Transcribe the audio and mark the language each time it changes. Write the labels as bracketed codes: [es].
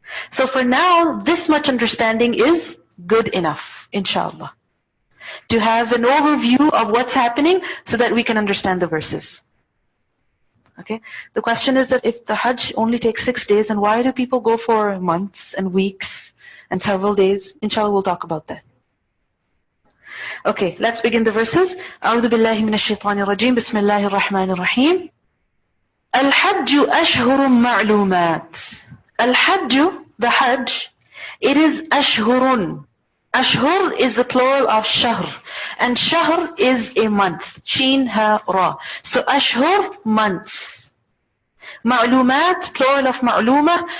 [en] So for now, this much understanding is good enough, inshallah, to have an overview of what's happening so that we can understand the verses. Okay? The question is that if the Hajj only takes 6 days, then why do people go for months and weeks and several days? Inshallah, we'll talk about that. Okay, let's begin the verses. [ar] أعوذ بالله من الشيطان الرجيم بسم الله الرحمن الرحيم. الحج أشهر معلومات. [en] Al-Hajj, the Hajj, it is ashhurun. Ashhur is the plural of shahr. And shahr is a month. Sheen, ha, ra. So ashhur, months. Ma'lumat, plural of ma'lumah.